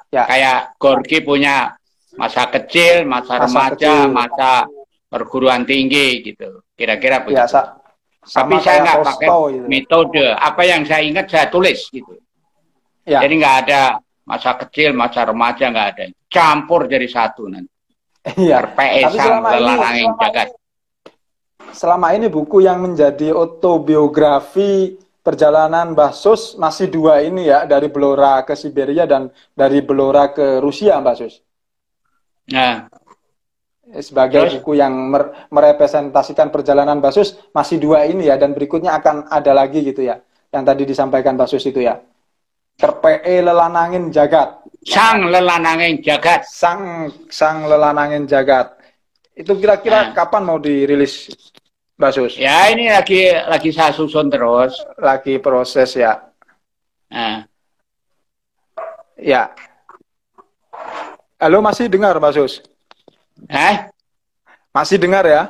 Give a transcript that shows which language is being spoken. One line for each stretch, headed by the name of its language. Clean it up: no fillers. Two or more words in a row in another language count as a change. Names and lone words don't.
Indonesian: Kayak Gorky punya masa kecil, masa remaja, masa perguruan tinggi gitu. Kira-kira begitu. Tapi saya nggak pakai metode. Apa yang saya ingat saya tulis gitu. Ya. Jadi nggak ada masa kecil, masa remaja, nggak ada. Campur jadi satu nanti. Iya. Kerpeke Tapi sang lelananging jagat. selama ini buku yang menjadi autobiografi perjalanan Mbah Sus masih dua ini ya, dari Blora ke Siberia dan dari Blora ke Rusia, Mbah Sus. Nah, Sebagai terus buku yang merepresentasikan perjalanan Mbah Sus masih dua ini ya, dan berikutnya akan ada lagi gitu ya, yang tadi disampaikan Mbah Sus itu ya. Kerpeke lelanangin jagat. sang lelananging jagat. Sang lelanangin jagat. Itu kira-kira Nah, kapan mau dirilis, Mbak Sus? ya ini lagi saya susun terus. Lagi proses ya. Nah, Ya. Halo, masih dengar, Mbak Sus? Masih dengar ya?